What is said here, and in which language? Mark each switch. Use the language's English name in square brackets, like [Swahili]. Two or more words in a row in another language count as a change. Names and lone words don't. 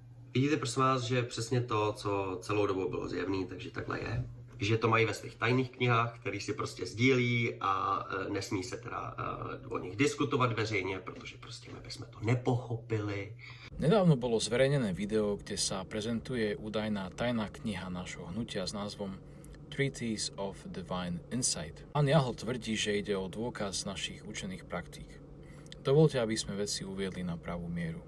[Czech] Vidíte, prosím vás, že přesně to, co celou dobu bylo zjevný, takže takhle je. Že to mají ve svých tajných knihách, který si prostě sdílí a nesmí se teda o nich diskutovat veřejně, protože prostě my bychom to nepochopili. [Slovak] Nedávno bolo zverejnené video, kde sa prezentuje údajná tajná kniha nášho hnutia s názvom Treatise of Divine Insight. Pán Jahl tvrdí, že ide o dôkaz našich učených praktík. Dovoľte, aby sme veci uviedli na pravú mieru.